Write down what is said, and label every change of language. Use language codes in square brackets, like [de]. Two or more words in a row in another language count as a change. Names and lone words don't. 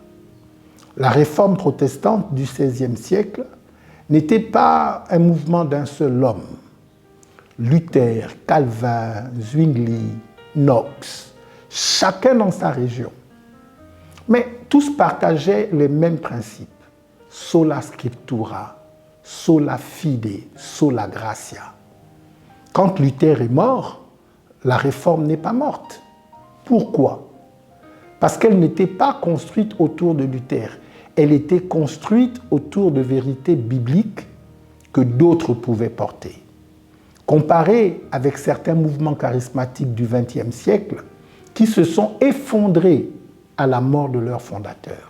[fr] La réforme protestante du XVIe siècle n'était pas un mouvement d'un seul homme. Luther, Calvin, Zwingli, Knox, chacun dans sa région. Mais tous partageaient les mêmes principes. [la] Sola scriptura, sola fide, sola gratia. [fr] Quand Luther est mort, la réforme n'est pas morte. Pourquoi? Parce qu'elle n'était pas construite autour de Luther. Elle était construite autour de vérités bibliques que d'autres pouvaient porter. Comparée avec certains mouvements charismatiques du XXe siècle qui se sont effondrés à la mort de leur fondateur.